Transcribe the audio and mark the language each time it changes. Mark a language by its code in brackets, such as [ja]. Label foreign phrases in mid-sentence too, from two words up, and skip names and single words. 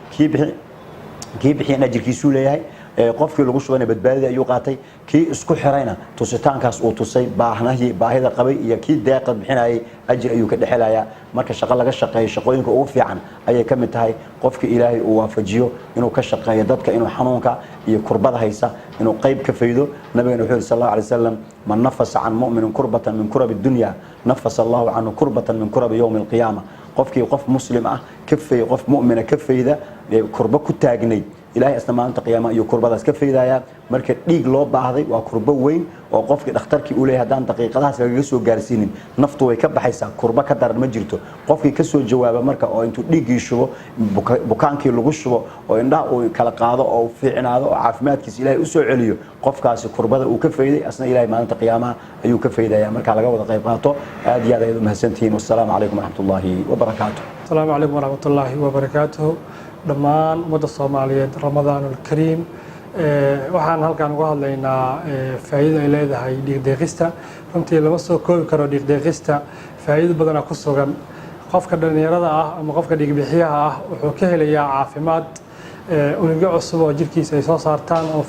[so] kii bixin ajirkiisu leeyahay qofkii lagu shubana badbaadida ayuu qaatay kii isku xirayna tusitaankaas uu tusay baahida qabay iyo kii deeqad bixinayay ajir ayuu ka dhexelayaa marka shaqo laga shaqeeyo shaqooyinka ugu fiican ayay ka mid tahay qofka ilaahay uu waafajiyo inuu ka shaqeeyo dadka inuu xanuunka iyo kurbada haysa inuu qayb ka faydo nabigana wuxuu [ar] صلى الله عليه وسلم من نفس عن مؤمن كربة من كرب الدنيا نفس الله عنه كربة من كرب يوم القيامة [so] qofkii qof muslim ah ka faydo qof mu'mina ka fayda kurba ku taagnay ilaahay asna maanta qiyaama iyo kurbadaas ka faydaya marka dhiig loo baahday waa kurba weyn oo qofkii dhakhtarkii uu leeyahay hadaan daqiiqadahaas laga soo gaarsiinin naftu way ka baxaysaa kurba ka daran ma jirto qofkii ka soo jawaaba marka oo intuu dhiigii shubo bukaankii lagu shubo oo indhaha uu kala qaado oo fiicnaado oo caafimaadkiisa ilaahay u soo celiyo qofkaasi kurbada uu ka fayday asna ilaahay maalinta qiyaamaha ayuu ka faydaya marka laga wada qayb qaato aad iyo aad ayaad u mahadsantihiin [ar] والسلام عليكم ورحمة الله وبركاته السلام عليكم ورحمة الله وبركاته دمان مدة الصومالية رمضان الكريم [so] waxaan halkan uga hadlaynaa faa'iido ay leedahay dhiigdeeqista runtii lama soo koobi karo dhiigdeeqista faa'iido badan ku sugan qofka dhalinyarada ah ama qofka dhiigbixiyaha ah wuxuu ka helayaa caafimaad unugyo cusub oo jirkiisa ay soo saartaan oo